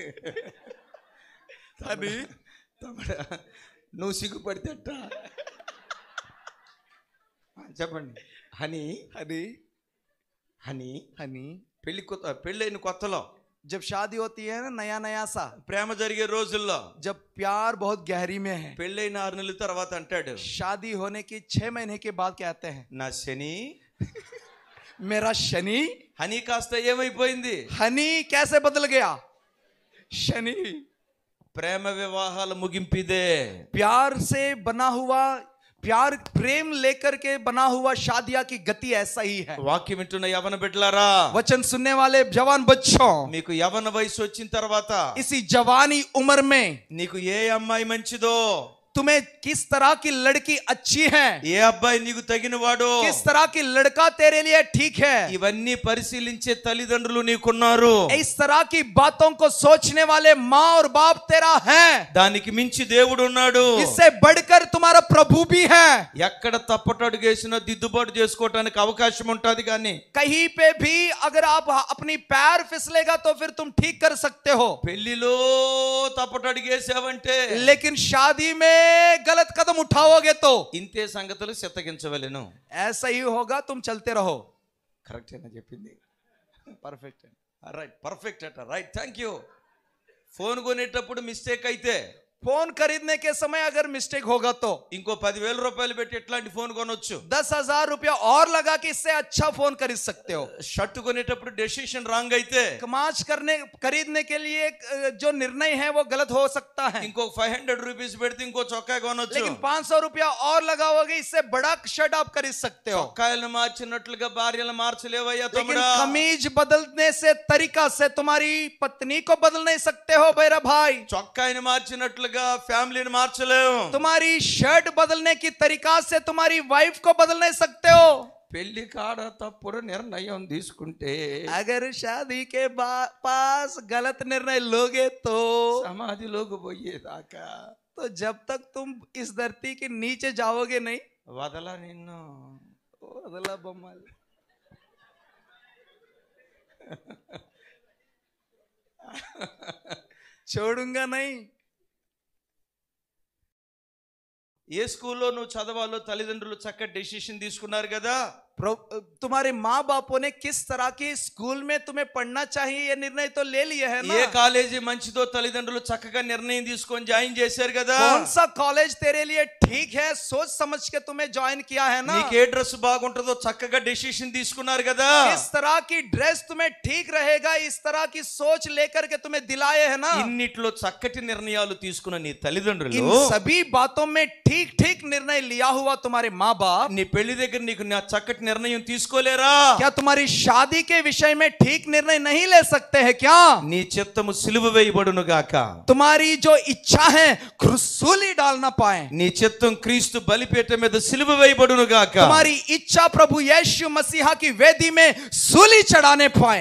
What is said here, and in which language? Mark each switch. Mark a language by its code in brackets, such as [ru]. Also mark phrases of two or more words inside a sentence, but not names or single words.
[hi] हनी [te] తమ్ముడా నువ్వు సిగ్గుపడితే అట్టా చెప్పండి. హనీ [hi] हनी [te] హనీ [hi] हनी [te] పెళ్ళైన కొత్తలో, [hi] जब शादी होती है ना, नया नया सा [te] ప్రేమ జరిగే రోజుల్లో, [hi] जब प्यार बहुत गहरी में है, [te] పెళ్ళైన 6 నెలల తర్వాత అంటాడు, [hi] शादी होने की 6 महीने के बाद कहते हैं [te] నా శని [hi] मेरा शनि। [te] హనీ కాస్త ఏమైపోయింది? [hi] हनी कैसे बदल गया? शनि। [te] ప్రేమ వివాహాల ముగింపిదే. [hi] प्यार से बना हुआ, प्यार प्रेम लेकर के बना हुआ शादियां की गति ऐसा ही है। [te] వాక్యం వింటున్న యవన బిడ్డలారా, [hi] वचन सुनने वाले जवान बच्चों, [te] మీకు యవన వయసు వచ్చిన తర్వాత [hi] इसी जवानी उम्र में [te] నీకు ఏ అమ్మాయి మంచిదో, [hi] तुम्हें किस तरह की लड़की अच्छी है, [te] ఏ అబ్బాయి నీకు తగిన వాడో, [hi] किस तरह की लड़का तेरे लिए ठीक है, [te] ఇవన్నీ పరిశీలించే తల్లిదండ్రులు నీకున్నారు. [hi] इस तरह की बातों को सोचने वाले माँ और बाप तेरा है। [te] దానికి మించి దేవుడు ఉన్నాడు. [hi] इससे बढ़कर तुम्हारा प्रभु भी है। [te] ఎక్కడ తప్పటడుగేసినా దిద్దుబాటు చేసుకోవడానికి అవకాశం ఉంటుంది. కానీ [hi] कहीं पे भी अगर आप अपनी पैर फिसलेगा तो फिर तुम ठीक कर सकते हो, [te] పెళ్లిలో తప్పటడుగేసావంటే, [hi] लेकिन शादी में गलत कदम उठाओगे तो [te] ఇంతే సంగతులు చిత్తగించవలెను. [hi] ऐसा ही होगा, तुम चलते रहो। [te] కరెక్ట్ అయినా చెప్పింది? [hi] परफेक्ट है। [te] రైట్, పర్ఫెక్ట్ అట. రైట్, [en] thank you. [te] ఫోన్ కొనేటప్పుడు మిస్టేక్ అయితే [hi] फोन खरीदने के समय अगर मिस्टेक होगा तो [te] ఇంకో 10,000 రూపాయలు పెట్టి ఎట్లాంటి ఫోన్ కొనొచ్చు. [hi] 10,000 रुपया और लगा के इससे अच्छा फोन खरीद सकते हो. [te] షర్ట్ కొనేటప్పుడు [en] decision wrong [te] అయితే [hi] कमाच खरीदने के लिए जो निर्णय है वो गलत हो सकता है. [te] ఇంకో 500 రూపీస్ పెడితే ఇంకో చొక్కా కొనొచ్చు. [hi] लेकिन 500 रुपया और लगाओगे इससे बड़ा शर्ट आप खरीद सकते हो. [te] చొక్కాయలు మార్చినట్లుగా భార్యలు మార్చలేవయ్యా [hi] लेकिन [te] తమ్ముడా. [hi] कमीज बदलने से तरीका से तुम्हारी पत्नी को बदल नहीं सकते हो मेरा भाई. [te] చొక్కాయిని మార్చినట్లుగా ఫ్యామిలీని మార్చలేము. [hi] तुम्हारी शर्ट बदलने की तरीका से तुम्हारी वाइफ को बदल नहीं सकते हो. [te] పెళ్లి కాడ తప్పుడు నిర్ణయం తీసుకుంటే [hi] अगर शादी के पास गलत निर्णय लोगे तो [te] సమాధిలోకి పోయేదాకా [hi] तो जब तक तुम इस धरती के नीचे जाओगे नहीं. [te] వదల నిన్ను. [hi] वदला बम्मल. छोड़ूंगा नहीं. [te] ఏ స్కూల్లో నువ్వు చదవాలో తల్లిదండ్రులు చక్కటి డెసిషన్ తీసుకున్నారు కదా. [hi] तुम्हारे माँ बापों ने किस तरह की स्कूल में तुम्हें पढ़ना चाहिए ये निर्णय तो ले लिया है ना. [te] ఏ కాలేజీ మంచిదో తల్లిదండ్రులు చక్కగా నిర్ణయం తీసుకొని జాయిన్ చేశారు కదా. [hi] कौन सा कॉलेज तेरे लिए ठीक है सोच समझ के तुम्हें ज्वाइन किया है ना. [te] నీకు ఏ డ్రెస్ బాగుంటుందో చక్కగా డెసిషన్ తీసుకున్నారు కదా. [hi] किस तरह की ड्रेस तुम्हें ठीक रहेगा इस तरह की सोच लेकर के तुम्हें दिलाए है ना. [te] ఇన్నిట్లో చక్కటి నిర్ణయాలు తీసుకున్న నీ తల్లిదండ్రులు [hi] इन सभी बातों में ठीक ठीक निर्णय लिया हुआ तुम्हारे माँ बाप [te] నీ పెళ్లి దగ్గర నీకు నా చక్కటి నిర్ణయం తీసుకోలేరా. [hi] क्या तुम्हारी शादी के विषय में ठीक निर्णय नहीं ले सकते हैं क्या. [te] నీ చిత్తము సిలువ వేయబడును గాక. [hi] तुम्हारी जो इच्छा है सूली डाल ना पाए. [te] నీ చిత్తం క్రీస్తు బలిపీఠం మీద సిలువ వేయబడును గాక. [hi] तुम्हारी इच्छा प्रभु यीशु मसीहा की वेदी में सूली चढ़ाने पाए.